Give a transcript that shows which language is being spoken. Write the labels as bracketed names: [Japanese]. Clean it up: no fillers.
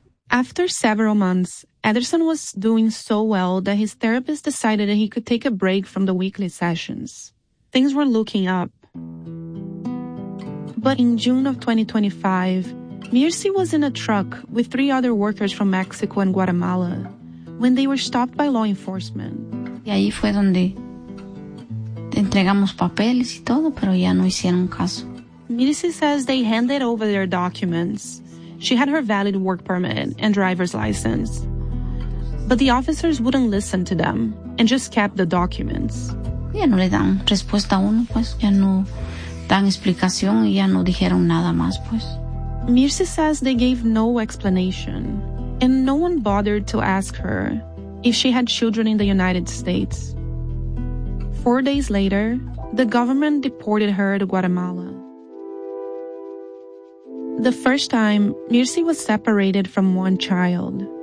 [English] After several months, Ederson was doing so well that his therapist decided that he could take a break from the weekly sessions. Things were looking up. But in June of 2025, Mirce was in a truck with 3 other workers from Mexico and Guatemala when they were stopped by law enforcement. [Spanish] Y ahí fue donde entregamos papeles y todo, pero ya no hicieron caso. [English] Mirce says they handed over their documents. She had her valid work permit and driver's license. But the officers wouldn't listen to them and just kept the documents. [Spanish] Ya no le dan respuesta a uno, pues ya no dan explicación y ya no dijeron nada más, pues. [English] Mirce says they gave no explanation and no one bothered to ask her if she had children in the United States. 4 days later, the government deported her to Guatemala. The first time, Mirce was separated from one child.